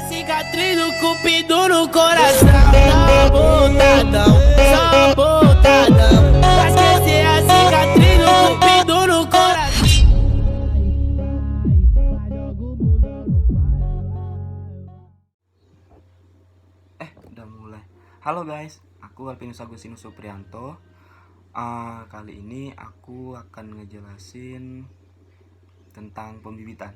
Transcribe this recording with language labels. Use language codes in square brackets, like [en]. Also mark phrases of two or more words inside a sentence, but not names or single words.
[pt] cicatriz do cupido no coração. Sabotadão, sabotadão. Pra esquecer a cicatriz do cupido no coração. [id] Udah mulai. Halo guys, aku Alvinus Agustinus Suprianto. Kali ini aku akan ngejelasin tentang pembibitan.